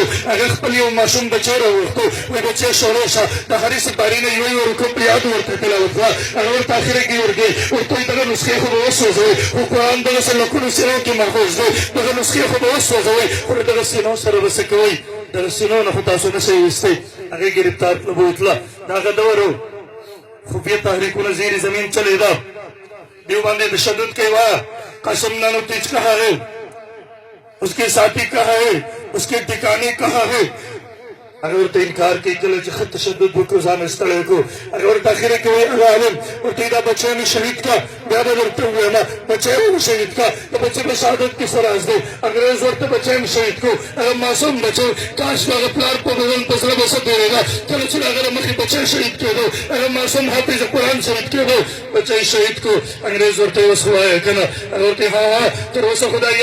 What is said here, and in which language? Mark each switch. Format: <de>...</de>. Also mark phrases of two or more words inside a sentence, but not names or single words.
<ps>هغه خپل یو ماشوم بچی راوغوښتو وایي بچی شروع شه د هرې سپارې نه یو رکوع په یاد ورته تلاوت کړه هغه ورته اخره کې ورګې ورته وایي دغه نسخې خو به وسوځوئ خو قرآن دغسې لکونو سینو کې محفوظ دی دغه نسخې خو به وسوځوئ خو د دغه سینو سره به څه کوئ دغه سینو نه خو تاسو نشئ ویستی هغې ګرفتار کړه بوتله دا هغه دور و خفیه تحریکونه زیر زمین چلېده دیو باندې تشدد کوي وایه قاسم نانو تیج</ps> <ur>کہا ہے اس کے ساتھی کہا ہے اس کے ٹھکانے کہا ہے</ur> <ps>اگر ورته انکار کوي کله چې ښه تشدد وکړو ځان یې ستړی کړو اگر ورته اخره کې وایي هغه عالم ورته دا بچی مې شهید کړه بیا به درته ووایم بچی مې شهید کړه د بچي په شهادت کې څه راز دی انګرېز ورته بچی مې شهید کړو هغه معصوم بچی کاش د هغه پلار په بدن په زړه به څه تېرېده کله چې د هغه له مخې بچی شهید کېدو هغه معصوم حافظ قرآن شهید کېدو بچی شهید کړو انګرېز ورته اوس ووایه که نه هغه ورته ها تر اوسه خو دا</ps>